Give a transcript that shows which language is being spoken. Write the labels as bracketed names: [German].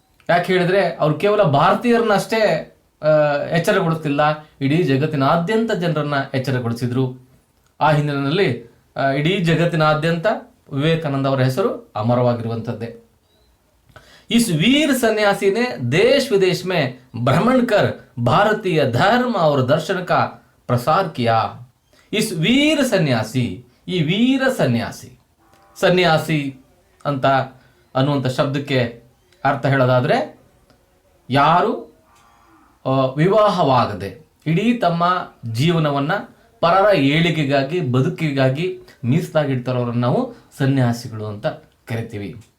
[Kannada] ಯಾಕೆ ಹೇಳಿದ್ರೆ ಅವರು ಕೇವಲ ಭಾರತೀಯರನ್ನಷ್ಟೇ ಎಚ್ಚರಗೊಳಿಸ್ತಿಲ್ಲ, ಇಡೀ ಜಗತ್ತಿನಾದ್ಯಂತ ಜನರನ್ನ ಎಚ್ಚರಗೊಳಿಸಿದ್ರು। ಆ ಹಿನ್ನೆಲೆಯಲ್ಲಿ ಇಡೀ ಜಗತ್ತಿನಾದ್ಯಂತ ವಿವೇಕಾನಂದ ಅವರ ಹೆಸರು ಅಮರವಾಗಿರುವಂಥದ್ದೇ। [Hindi] इस वीर सन्यासी ने देश विदेश में भ्रमण कर भारतीय धर्म और दर्शन का प्रसार किया। इस वीर सन्यासी, [Kannada] ಈ ವೀರ ಸನ್ಯಾಸಿ ಅಂತ ಅನ್ನುವಂಥ ಶಬ್ದಕ್ಕೆ ಅರ್ಥ ಹೇಳೋದಾದ್ರೆ, ಯಾರು ವಿವಾಹವಾಗದೆ ಇಡೀ ತಮ್ಮ ಜೀವನವನ್ನ ಪರರ ಏಳಿಗೆಗಾಗಿ, ಬದುಕಿಗಾಗಿ ಮೀಸಲಾಗಿಡ್ತಾರವ್ರನ್ನ ನಾವು ಸನ್ಯಾಸಿಗಳು ಅಂತ ಕರಿತೀವಿ।